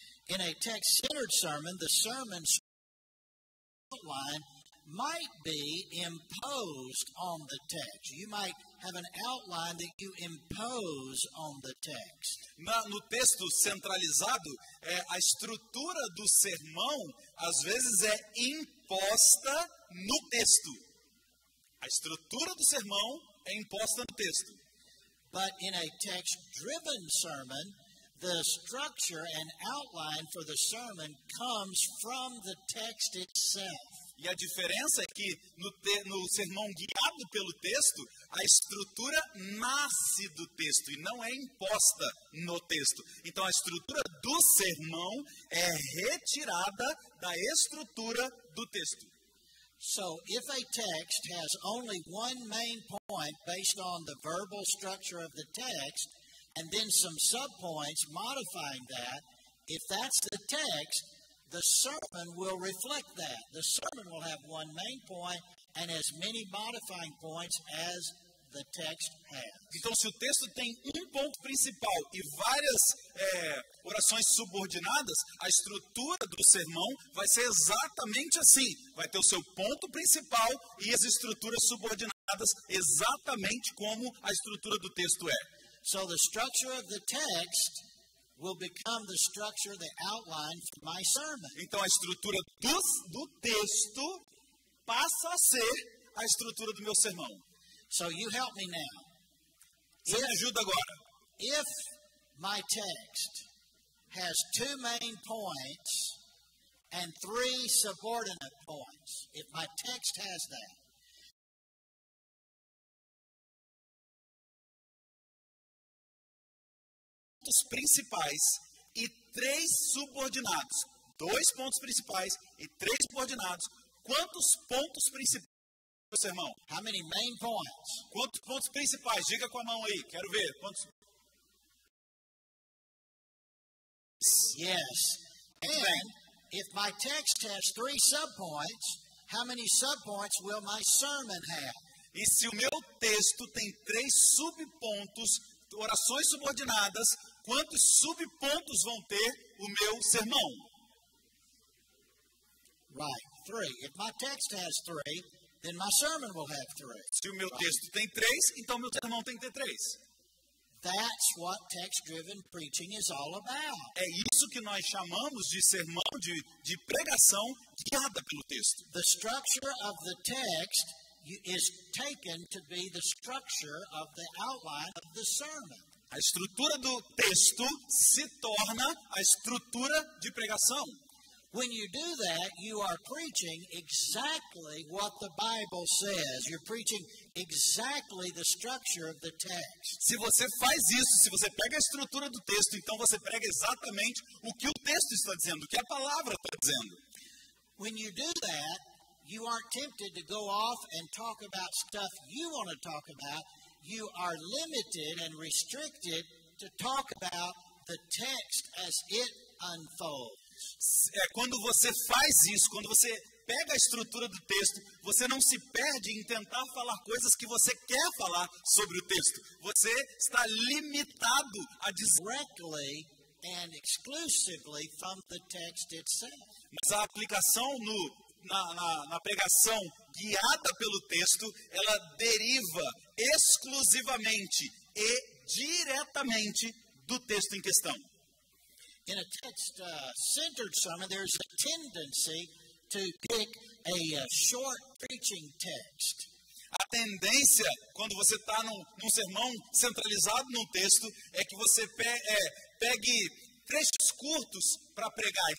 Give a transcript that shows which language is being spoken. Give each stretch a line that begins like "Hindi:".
English: In a text-centered sermon, the sermon's outline might be imposed on the text. You might have an outline that you impose on the text.
Portuguese: No texto centralizado, a estrutura do sermão, às vezes, é imposta no texto. A estrutura do sermão é imposta no texto.
English: But in a text-driven sermon, the structure and outline for the sermon comes from the text itself.
Portuguese: E a diferença é que no sermão guiado pelo texto, a estrutura nasce do texto e não é imposta no texto. Então, a estrutura do sermão é retirada da estrutura do texto.
English: So, if a text has only one main point based on the verbal structure of the text, and then some subpoints modifying that, if that's the text, the sermon will reflect that. The sermon will have one main point and as many modifying points as the text has.
Portuguese: Então, se o texto tem um ponto principal e várias orações subordinadas, a estrutura do sermão vai ser exatamente assim. Vai ter o seu ponto principal e as estruturas subordinadas exatamente como a estrutura do texto é.
English: So the structure of the text will become the structure, the outline for my sermon.
Portuguese: Então, a estrutura do texto passa a ser a estrutura do meu sermão.
English: So you help me now.
Portuguese: Você me ajuda agora.
English: If my text has 2 main points and 3 subordinate points, if my text has that,
Portuguese: pontos principais e 3 subordinados. 2 pontos principais e 3 subordinados. Quantos pontos principais do sermão?
English: how many main points?
Portuguese: Quantos pontos principais? Diga com a mão aí. Quero ver. Quantos?
English: Yes. And if my text has 3 subpoints, how many subpoints will my sermon have?
Portuguese: E se o meu texto tem 3 subpontos, orações subordinadas, quantos subpontos vão ter o meu sermão?
English: Right, 3. If my text has 3, then my sermon will have 3.
Portuguese: Se o meu texto tem 3, então meu sermão tem que ter 3.
English: That's what text-driven preaching is all about.
Portuguese: É isso que nós chamamos de sermão, de pregação guiada pelo texto.
English: The structure of the text is taken to be the structure of the outline of the sermon.
Portuguese: A estrutura do texto se torna a estrutura de pregação.
English: When you do that, you are preaching exactly what the Bible says. You're preaching exactly the structure of the text.
Portuguese: Se você faz isso, se você pega a estrutura do texto, então você prega exatamente o que o texto está dizendo, o que a palavra está dizendo.
English: When you do that, you aren't tempted to go off and talk about stuff you want to talk about. You are limited and restricted to talk about the text as it unfolds.
Portuguese: Quando você faz isso, quando você pega a estrutura do texto, você não se perde em tentar falar coisas que você quer falar sobre o texto. Você está limitado a dizer
English: Directly and exclusively from the text itself.
Portuguese: Mas a aplicação na pregação guiada pelo texto, ela deriva exclusivamente e diretamente do texto em questão.
English: In a text-centered sermon, there's a tendency to pick a short preaching text.
Portuguese: A tendência, quando você está num sermão centralizado no texto, é que você pegue trechos curtos para pregar.